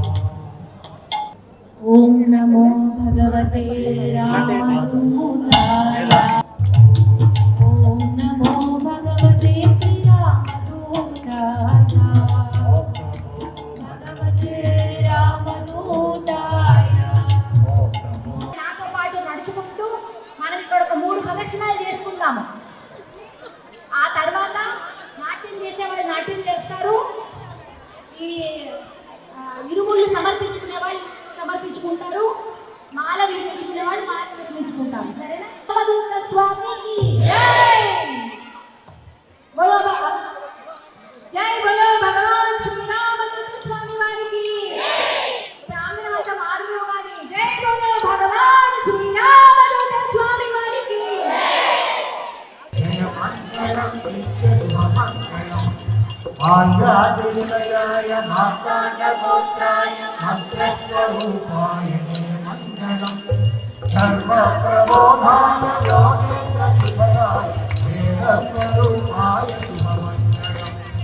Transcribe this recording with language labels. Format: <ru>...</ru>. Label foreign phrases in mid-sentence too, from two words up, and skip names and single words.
<sa>ओम नमो भगवते रामदूताय। ओम नमो भगवते श्री रामदूताय। भगवते रामदूताय।</sa> <te>నాతో పాటు నడుచుకుంటూ మనం ఇక్కడ ఒక 3 ప్రదక్షిణాలు చేసుకుందాము. ఆ తర్వాత నాట్యం చేసే వాళ్ళు నాట్యం చేస్తారు. ఈ ఇరుముళ్ళు సమర్పించుకునే వాళ్ళు సమర్పించుకుంటారు. మాల విరమించుకునే వాళ్ళు మాల విరమించుకుంటారు. సరేనా? రామదూత స్వామికి జై.</te> <hi>बोलो जय बोलो</hi> <te>భగవాన్ శ్రీ రామదూత స్వామి వారికి ప్రాణనాథ మార్గోగాని</te> <hi>जय बोलो</hi> <te>భగవాన్ శ్రీ రామదూత స్వామి వారికి</te> <sa>पाञ्चालिनयाय मार्ताण्डगोत्राय मन्त्रस्वरूपाय मङ्गलम् सर्वप्रबोधाय योगेन्द्रशिखराय वेदस्वरूपाय शुभमङ्गलम्</sa>